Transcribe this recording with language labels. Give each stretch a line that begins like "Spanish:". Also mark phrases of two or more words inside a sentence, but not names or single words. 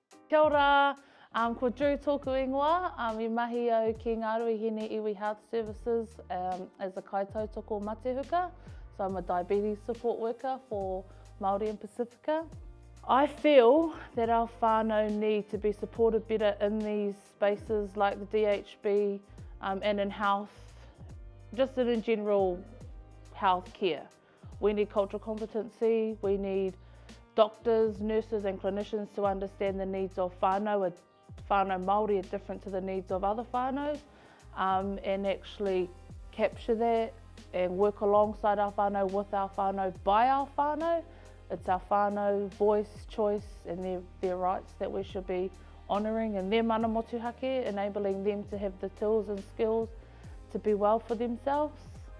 Māori: Kia ora, ko Drew tōku ingoa, I mahi au ki Ngā Ruahine Iwi Health Services
English: as a
Māori: koutou toko matehuka.
English: So I'm a diabetes support worker for Māori and Pacifica. I feel that our whānau need to be supported better in these spaces like the DHB and in health, just in general health care. We need cultural competency, we need doctors, nurses and clinicians to understand the needs of whānau.
Māori: Whānau Māori
English: are different to the needs of other whānaus, and actually capture that and work alongside our whānau, with our whānau, by our whānau. It's our whānau voice, choice and their rights that we should be honouring, and their
Māori: mana motuhake,
English: enabling them to have the tools and skills to be well for themselves.